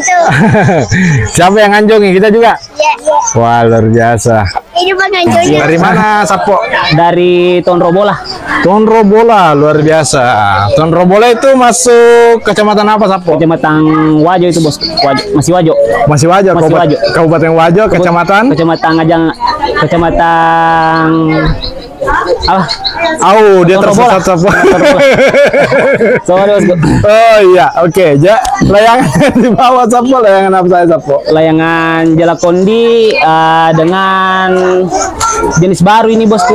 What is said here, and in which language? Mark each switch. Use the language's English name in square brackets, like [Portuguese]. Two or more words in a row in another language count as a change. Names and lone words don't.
[Indonesian] Siapa yang nganjongi? Kita juga? Iya. Wah luar biasa. Ini penganjurnya. Dari mana Sapo? Dari Tonrobola. Tonrobola, luar biasa. Tonrobola itu masuk kecamatan apa Sapo? Kecamatan Wajo itu bos. Masih Wajo. Masih Wajo, Masih Wajo. Kabupaten Wajo, kecamatan? Kecamatan Ngajang. Kecamatan apa? Dia Tonrobola. tersesat Sapo. Sorry bosku. Oh iya, oke. Layangan di bawah Sapo, layangan apa saya Sapo? Layangan Jalakondi dengan jenis baru ini bosku.